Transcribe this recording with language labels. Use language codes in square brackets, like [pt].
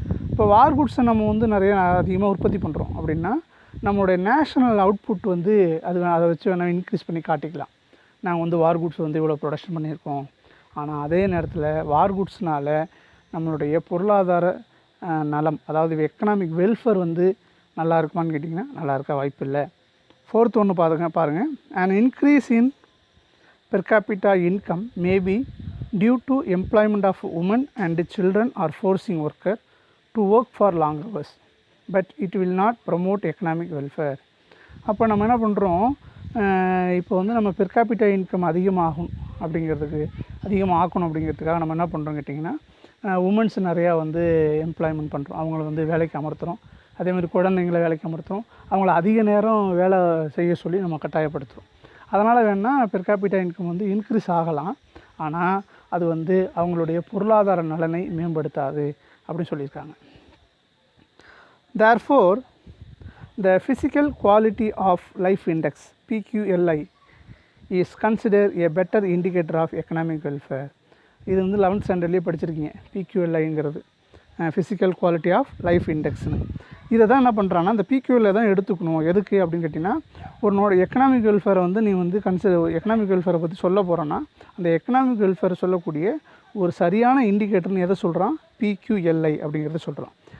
[ta] இப்போ வார் குட்ஸை நம்ம வந்து நிறைய அதிகமாக உற்பத்தி பண்ணுறோம் அப்படின்னா நம்மளுடைய நேஷ்னல் அவுட்புட் வந்து அதை வச்சு வேணால் இன்க்ரீஸ் பண்ணி காட்டிக்கலாம். நாங்கள் வந்து வார் குட்ஸ் வந்து இவ்வளோ ப்ரொடக்ஷன் பண்ணியிருக்கோம். ஆனால் அதே நேரத்தில் வார் குட்ஸ்னால் நம்மளுடைய பொருளாதார நலம், அதாவது எக்கனாமிக் வெல்ஃபேர் வந்து நல்லா இருக்குமான்னு கேட்டிங்கன்னா நல்லா இருக்க வாய்ப்பு இல்லை. [en] fourth [ta] ஒன்று பாருங்கள், [en] an increase in per capita income may be due to employment of women and children or forcing worker to work for long hours, but it will not promote economic welfare. [ta] அப்போ நம்ம என்ன பண்ணுறோம், இப்போ வந்து நம்ம per capita income அதிகமாகும் அப்படிங்கிறதுக்காக நம்ம என்ன பண்ணுறோம் கேட்டிங்கன்னா, உமன்ஸ் நிறையா வந்து எம்ப்ளாய்மெண்ட் பண்ணுறோம், அவங்கள வந்து வேலைக்கு அமர்த்துகிறோம். அதேமாதிரி குழந்தைங்கள வேலைக்கு அமர்த்துகிறோம், அவங்கள அதிக நேரம் வேலை செய்ய சொல்லி நம்ம கட்டாயப்படுத்துகிறோம். அதனால் வேணால் பெர் கேபிட்டா இன்கம் வந்து இன்க்ரீஸ் ஆகலாம், ஆனால் அது வந்து அவங்களுடைய பொருளாதார நலனை மேம்படுத்தாது அப்படின்னு சொல்லியிருக்காங்க. [en] Therefore, the physical quality of life index PQLI is considered a better indicator of economic welfare. [ta] இது வந்து 11th ஸ்டாண்டர்ட்லேயே படிச்சிருக்கீங்க. PQLIங்கிறது ஃபிசிக்கல் குவாலிட்டி ஆஃப் லைஃப் இண்டெக்ஸ்னு. இதை தான் என்ன பண்ணுறான்னா, அந்த PQLI தான் எடுத்துக்கணும். எதுக்கு அப்படின்னு கேட்டிங்கன்னா, உன்னோட எக்கனாமிக் வெல்ஃபேரை வந்து நீ வந்து எக்கனாமிக் வெல்ஃபேரை பற்றி சொல்ல போகிறோன்னா, அந்த எக்கனாமிக் வெல்ஃபேரை சொல்லக்கூடிய ஒரு சரியான இண்டிகேட்டர்னு எதை சொல்கிறான், PQLI அப்படிங்கிறத சொல்கிறான்.